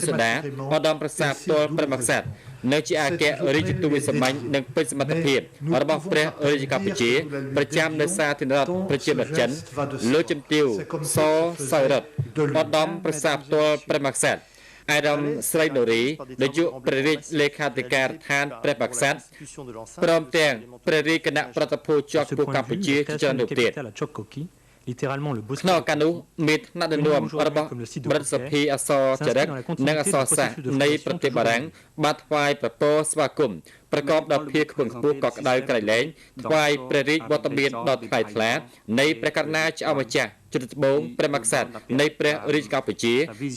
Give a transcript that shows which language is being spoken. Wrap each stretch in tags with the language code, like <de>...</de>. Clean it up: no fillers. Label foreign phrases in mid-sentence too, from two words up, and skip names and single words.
<km>សុដាឧត្តមប្រសាទផ្ទាល់ព្រះមហាក្សត្រនៅជាអគ្គរដ្ឋទូតវិសម្បាញ់និងពេជ្រសមត្ថភាពរបស់ព្រះរាជកម្ពុជាប្រចាំនៅសាធារណរដ្ឋប្រជាមានិតចិនលោកជំទាវសសោយរដ្ឋឧត្តមប្រសាទផ្ទាល់ព្រះមហាក្សត្រអាដាមស្រីដូរីនាយកព្រះរាជលេខាធិការដ្ឋានព្រះមហាក្សត្រព្រមទាំងព្រះរាជគណៈប្រតិភូជាប់ខ្ពស់កម្ពុជាជាច្រើនរូបទៀត</km> <fr>littéralement le bosquet</fr> <km>ក្នុងការនោះមានថ្នាក់ដឹកនាំរបស់ព្រឹទ្ធសភាអក្សរចរិតនិងអក្សរសាស្ត្រនៃប្រទេសបារាំងបានថ្វាយប្រពោស្វាគមន៍ប្រកបដោយភាពខ្ពង់ខ្ពស់កក់ក្ដៅក្រៃ លែងថ្វាយព្រះរាជវត្តមានដ៏ថ្លៃថ្លានៃព្រះករុណាចៅម្ចាស់ជ្រុលត្បូងព្រះមហាក្សត្រនៃព្រះរាជកម្ពុជាជា</km>